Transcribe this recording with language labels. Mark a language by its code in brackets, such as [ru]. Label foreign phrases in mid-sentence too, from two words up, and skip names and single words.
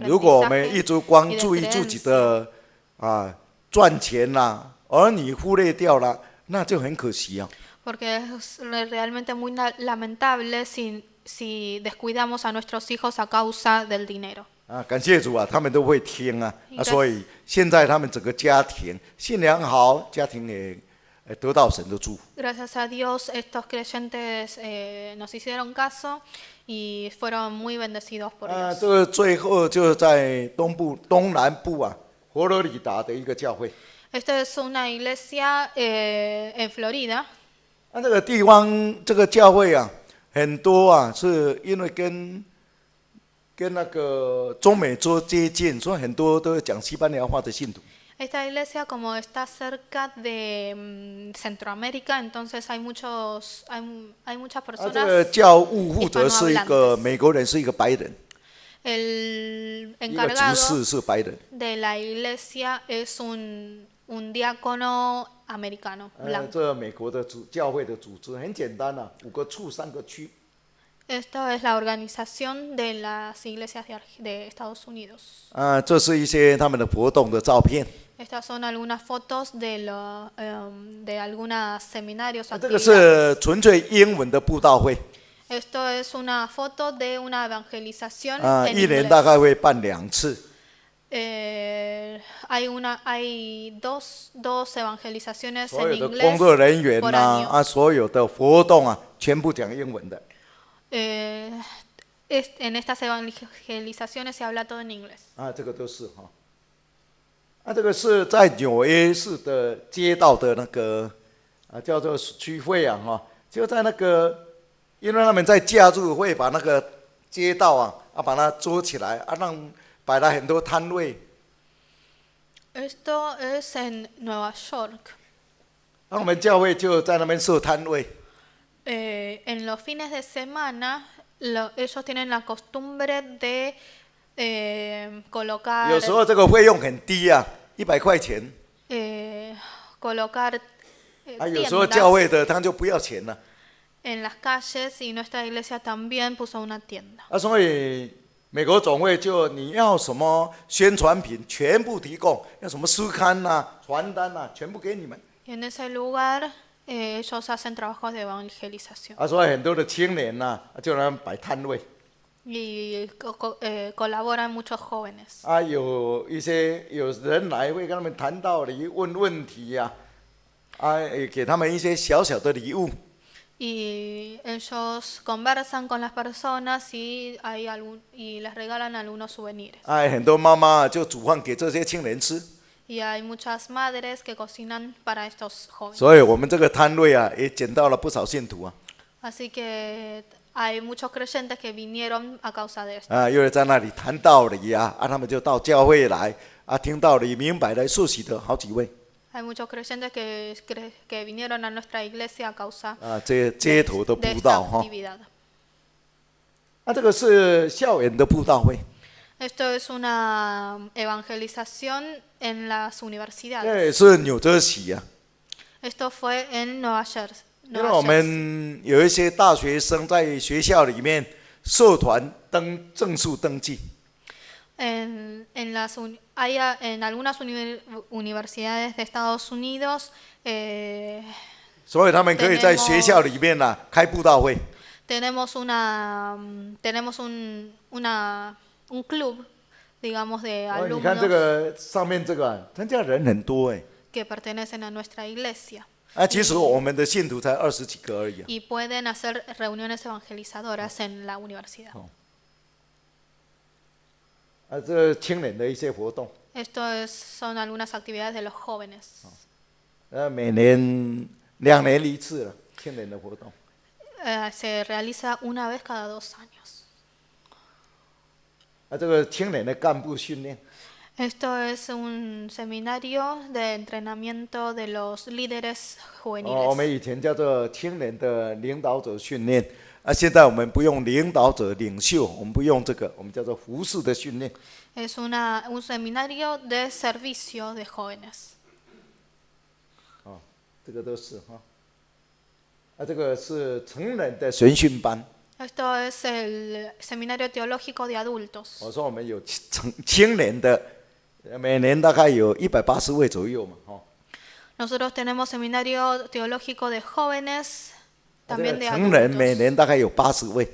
[zh] 如果我们一 [es] aprendizaje [zh] 直光 [es] y de [zh] 注意自己 [es] creencia. [zh] 的赚钱儿女忽略掉了，那就很可惜 [es] Porque es realmente muy lamentable si descuidamos a nuestros hijos a causa del dinero. [zh] 感谢主他们都会听所以现在他们整个家庭信仰好，家庭也得到神的祝福。 [es] Gracias a Dios estos creyentes nos hicieron caso y fueron muy bendecidos por Dios. [zh] 这个最后就是在东南部佛罗里达的一个教会。 [es] Esta es una iglesia en Florida. [zh] 这个地方这个教会很多是因为跟那个中美洲接近，所以很多都讲西班牙话的信徒。 [es] Esta iglesia, como está cerca de Centroamérica, entonces hay muchas [zh] 这 [es] personas. [zh] 个教务负责是一个美国人，是一个白人， [es] El [zh] 一个执 [es] encargado [zh] 事是白人。 [es] de la iglesia es un diácono americano, blanco. [zh] 这美国的教会的组织很简单5个处3个区。 [es] Esta es la organización de las iglesias de Estados Unidos. [zh] 这是一些他们的活动的照片。 [es] Estas son algunas fotos de algunos seminarios. [zh] 这个是纯粹英文的布道会。 [es] Esto es una foto de una evangelización [zh] 啊， [es] en [zh] 一年 [es] inglés. [zh] 大概会办2次。 [es] Hay dos evangelizaciones [zh] 所 [es] en [zh] 有的 [es] inglés [zh] 工作人员 [es] por [zh] 呐、 [es] año. [zh] 啊，所有的活动啊，全部讲英文的。 [es] En estas evangelizaciones se habla todo en inglés. [zh] 啊，这个都是哈。啊，这个是在纽约市的街道的那个啊，叫做区会啊哈，就在那个，因为他们在假日会把那个街道啊把它租起来啊，让摆了很多摊位。 [es] Esto es en Nueva York. [zh] 那我们教会就在那边设摊位。 [es] En los fines de semana, ellos tienen la costumbre de colocar, [zh] 有时候这个费用很低啊，100块钱。 [es] colocar [zh] 啊，有时候教会的他就不要钱了。 [es] en las calles y nuestra iglesia también puso una tienda. [zh] 啊，所以美国总会就你要什么宣传品全部提供，要什么书刊呐、传单呐、全部给你们。 [es] Y en ese lugar ellos hacen trabajos de evangelización. [zh] 啊，所以很多的青年呐、就在那摆摊位。 [es] Y colaboran muchos jóvenes. [zh] 啊，有人来会跟他们谈道理、问问题呀、也给他们一些小小的礼物。 [es] Y ellos conversan con las personas y les regalan algunos souvenirs. [zh] 很多妈妈就煮饭给这些青年吃。 [es] Y hay muchas madres que cocinan para estos jóvenes. [zh] 所以我们这个摊位啊，也捡到了不少信徒啊。 [es] Así que hay muchos creyentes que vinieron a causa de esto. [zh] 因为在那里谈道理啊，他们就到教会来啊，听道理明白来受洗的好几位。 [es] Hay muchos creyentes que vinieron a nuestra iglesia a causa [zh] 这街头的 [es] de [zh] 布 [es] esta [zh] 道哈。 [es] actividad. [zh] 这个是校园的布道会。 [es] Esto es una evangelización en las [zh] 这 [es] universidades. [zh] 也是纽泽西啊。 [es] Esto fue en Nueva Jersey. [zh] 因为我们有一些大学生在学校里面社团正式登记。 [es] En algunas universidades de Estados Unidos [zh] 所以他们可以在学校里面开布道会。 [es] tenemos un club, digamos, de [zh] 你看这 [es] alumnos [zh] 个上面这个参加人很多哎。 [es] que pertenecen a nuestra iglesia [zh] 其实我们的信徒才20几个而已。 [es] y pueden hacer reuniones evangelizadoras en la universidad. [zh] 这青年的一些活动。 [es] Son algunas actividades de los jóvenes. [zh] 每年2年一次了，青年的活动。 [es] Se realiza una vez cada 2 años. [zh] 这个青年的干部训练。 [es] Esto es un seminario de entrenamiento de los líderes [zh] 我 [es] juveniles. [zh] 们以前叫做青年的领导者训练，现在我们不用领导者领袖，我们不用这个，我们叫做服事的训练。 [es] Es un seminario de servicio de jóvenes. [zh] 这个都是哈。这个是成人的神训班。 [es] Esto es el seminario teológico de adultos. [zh] 我说我们有青年的，每年大概有180位左右嘛，哈。 [es] Nosotros tenemos seminario teológico de jóvenes, también de [zh] 成人每 [es] adultos. [zh] 年大概有80位。